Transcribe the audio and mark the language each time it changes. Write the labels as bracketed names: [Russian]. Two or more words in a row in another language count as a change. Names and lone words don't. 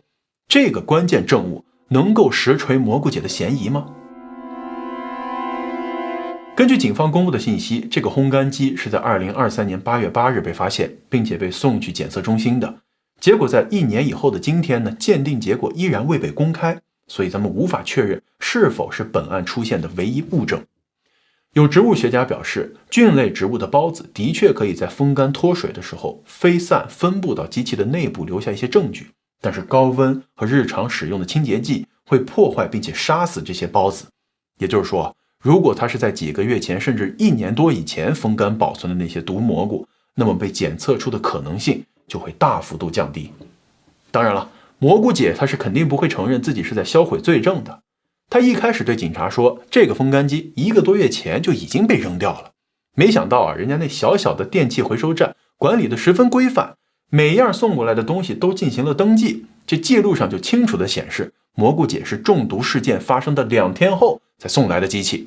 [Chinese] 這個關鍵證物能夠實錘蘑菇姐的嫌疑嗎？根據警方公布的信息，這個烘乾機是在2023年8月8日被發現，並且被送去檢測中心的。結果在1年以後的今天呢，鑑定結果依然未被公開， 所以咱們無法確認是否是本案出現的唯一物證。有植物學家表示，菌類植物的孢子的確可以在風干脱水的时候飞散分布到机器的内部，留下一些證据，但是高温和日常使用的清洁剂会破壞并且杀死这些孢子。也就是说，如果它是在几個月前甚至1年多以前風乾保存的那些毒蘑菇，那麼被檢測出的可能性就會大幅度降低。當然了，蘑菇姐她是肯定不會承認自己是在銷毀罪證的。她一開始對警察說，這個風乾機1個多月前就已經被扔掉了。沒想到啊，人家那小小的電器回收站管理得十分規範，每樣送過來的東西都進行了登記，這記錄上就清楚地顯示，蘑菇姐是中毒事件發生的2天後才送來的機器。